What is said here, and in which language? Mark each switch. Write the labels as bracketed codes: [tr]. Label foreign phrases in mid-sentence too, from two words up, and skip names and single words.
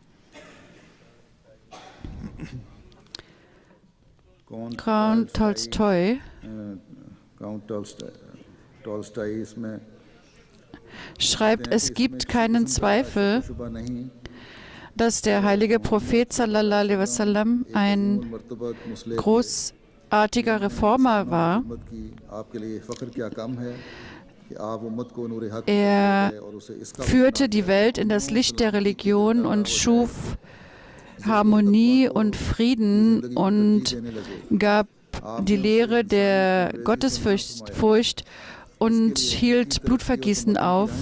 [de] Count Tolstoi schreibt, es gibt keinen Zweifel, dass der heilige Prophet [ar] صلى الله عليه وسلم [de] ein großartiger Reformer war. Er führte die Welt in das Licht der Religion und schuf Harmonie und Frieden und gab die Lehre der Gottesfurcht und hielt Blutvergießen auf.